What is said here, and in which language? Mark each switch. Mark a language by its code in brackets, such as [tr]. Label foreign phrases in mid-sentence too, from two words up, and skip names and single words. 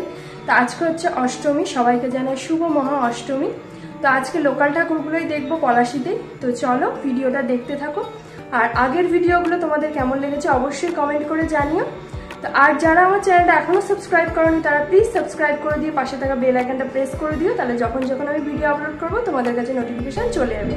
[bn] তো আজকে হচ্ছে অষ্টমী, সবাইকে জানাই শুভ মহা অষ্টমী। তো আজকে লোকাল ঠাকুরগুলোই দেখবো পলাশীতে। তো চলো ভিডিওটা দেখতে থাকো আর আগের ভিডিওগুলো তোমাদের কেমন লেগেছে অবশ্যই কমেন্ট করে জানিও। তো আর যারা আমার চ্যানেলটা এখনো সাবস্ক্রাইব করোনি তারা প্লিজ সাবস্ক্রাইব করে দিয়ে পাশে থাকা বেল আইকনটা প্রেস করে দিও, তাহলে যখন যখন আমি ভিডিও আপলোড করবো তোমাদের কাছে নোটিফিকেশন চলে যাবে।